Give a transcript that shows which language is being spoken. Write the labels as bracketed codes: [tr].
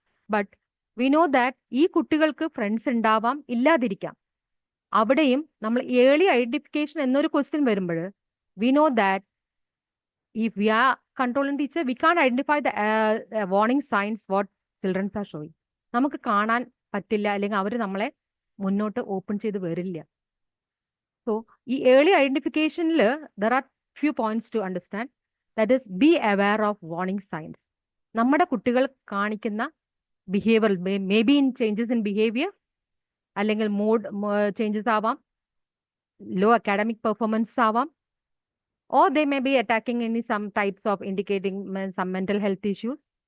[en] but we know that [ml] ഈ കുട്ടികൾക്ക് friends ഉണ്ടാവാം, ഇല്ലാതിരിക്കാം. അവിടെയും നമ്മൾ ഏർലി ഐഡന്റിഫിക്കേഷൻ എന്നൊരു ക്വസ്റ്റ്യൻ വരുമ്പോൾ [en] We know that if we are controlling teacher, we can't identify the warning signs what children are showing. [ml] നമുക്ക് കാണാൻ പറ്റില്ല, അല്ലെങ്കിൽ അവർ നമ്മളെ മുന്നോട്ട് ഓപ്പൺ ചെയ്ത് വരില്ല. [en] So ഈ early ഐഡന്റിഫിക്കേഷനിൽ there are few points to understand. That is be aware of warning signs. [ml] നമ്മുടെ കുട്ടികൾ കാണിക്കുന്ന [en] Behaviour may be in changes in behaviour, അല്ലെങ്കിൽ mood changes ആവാം, low academic performance ആവാം, or they may be attacking any some types of indicating some mental health issues.